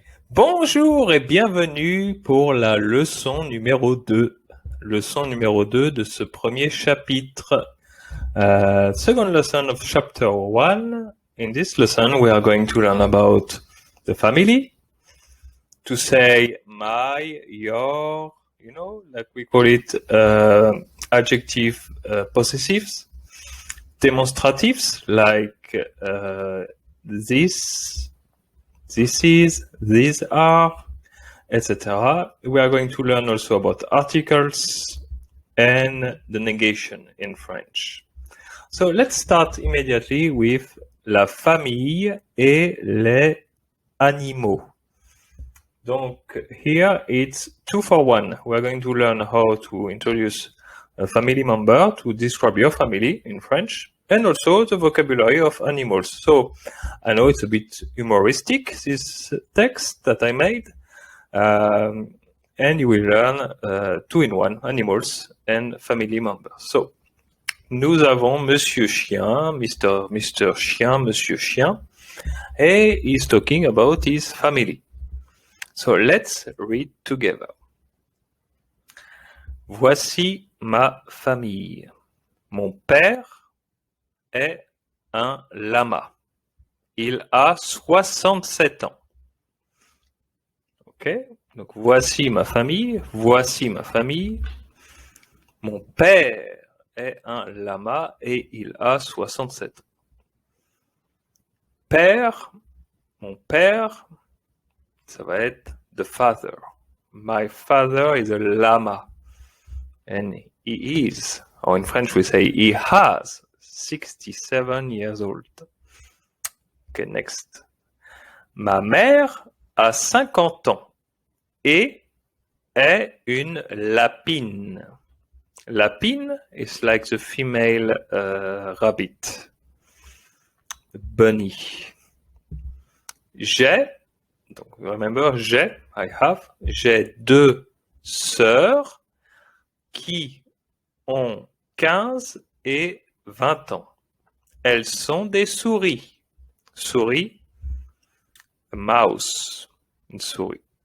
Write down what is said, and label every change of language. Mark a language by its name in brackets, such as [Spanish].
[French] Bonjour et bienvenue pour la leçon numéro 2. Leçon numéro 2 de ce premier chapitre. [English] Second lesson of chapter 1. In this lesson, we are going to learn about the family. To say my, your, like we call it adjective possessives. Demonstratives, like this is, these are, etc. We are going to learn also about articles and the negation in French. So let's start immediately with [French] la famille et les animaux. [English] Donc here it's 2 for 1. We are going to learn how to introduce a family member to describe your family in French, and also the vocabulary of animals. So I know it's a bit humoristic, this text that I made, and you will learn 2 in 1, animals and family members. [French] So, nous avons Monsieur Chien, Mr. [English] Chien, Monsieur Chien, and he's talking about his family. So let's read together. [French] Voici ma famille. Mon père est un lama. Il a 67 ans. Ok? Donc voici ma famille. Voici ma famille. Mon père est un lama et il a 67 ans. Père, mon père, ça va être [English] the father. My father is a lama. And he is, or in French we say he has 67 years old. Okay, next. [French] Ma mère a 50 ans et est une lapine. [English] Lapine is like the female rabbit, bunny. [French] Donc remember, j'ai 2 sœurs qui ont 15 et 20 ans. Elles sont des souris. Souris, [English] a mouse, [French] une souris.